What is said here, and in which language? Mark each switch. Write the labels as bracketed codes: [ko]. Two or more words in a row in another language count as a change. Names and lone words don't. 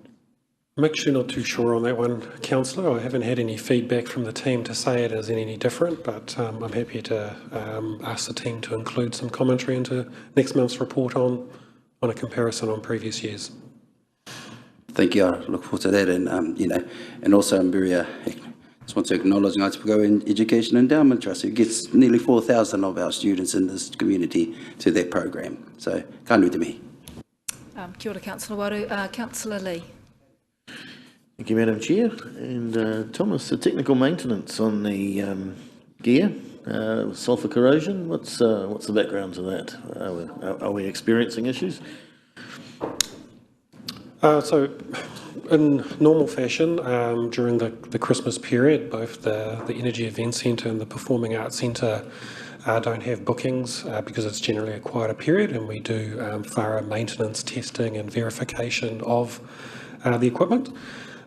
[en] I'm actually not too sure on that one, Councillor. I haven't had any feedback from the team to say it is any different, but I'm happy to ask the team to include some commentary into next month's report on a comparison on previous years. Thank you. I look forward to that, and also I'm very just want to acknowledge Ngāi Te Pūkau Education Endowment Trust, who gets nearly 4,000 of our students in this community to that program. So, [mi] ka nui te mihi. Kia ora, Councillor Waru. [en] Councillor Lee. Thank you, Madam Chair. And Thomas, the technical maintenance on the gear, sulphur corrosion, what's the background to that? Are we experiencing issues? So, in normal fashion, during the Christmas period, both the Energy Event Centre and the Performing Arts Centre don't have bookings because it's generally a quieter period, and we do thorough maintenance testing and verification of the equipment.